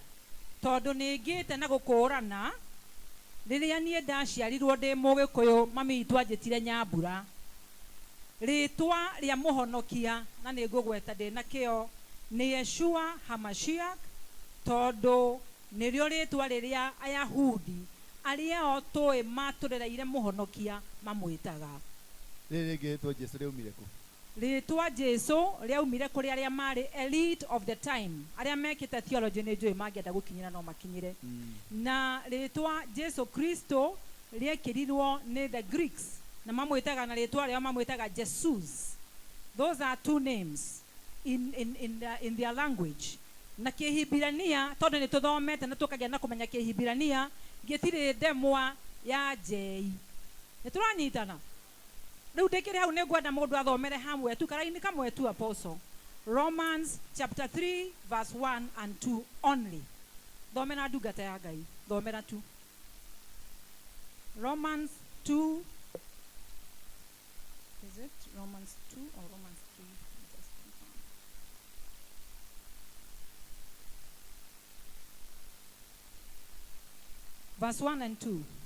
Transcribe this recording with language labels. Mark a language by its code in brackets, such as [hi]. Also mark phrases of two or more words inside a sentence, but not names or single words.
[ki] Tondũ nĩngĩte na gũkũũrana rĩrĩa niĩ ndaciarirwo ndĩ Mũgĩkũyũ, mami witũ anjĩtire Nyambura, rĩtwa rĩa mũhonokia na nĩ ngũgweta ndĩ na kĩo nĩ Yeshua Hamashiach, tondũ nĩrĩo rĩtwa rĩrĩa Ayahudi arĩa o tũĩ matũrereire mũhonokia mamwĩtaga. Rĩrĩ rĩngĩtwo Jesu rĩaumire kũ? Rĩtwa Jesu rĩaumire kũrĩ arĩa marĩ [en] elite of the time, [ki] arĩa mekĩte theology nĩ njũĩ mangĩenda gũkinyĩra no makinyĩre. Na rĩtwa Jesu Kristo rĩekĩrirwo nĩ [en] the Greeks [ki] na mamwĩtaga na rĩtwa rĩao mamwĩtaga Jesus. [en] Those are two names in their language. [ki] Na Kĩhibirania tondũ nĩ tũthomete na tũkagĩa na kũmenya Kĩhibirania gĩtirĩ ndemwa ya J. Nĩ tũranyitana. Rĩu ndĩkĩrĩ hau nĩ ngwenda mũndũ athomere hamwe tu karaini kamwe tu Apostle. [en] Romans chapter 3 verse 1 and 2 only. [ki] Thomera ndungata ya Ngai. Thomera tu. [en] Romans 2. Is it Romans 2 or Romans 3? Verse 1 and 2.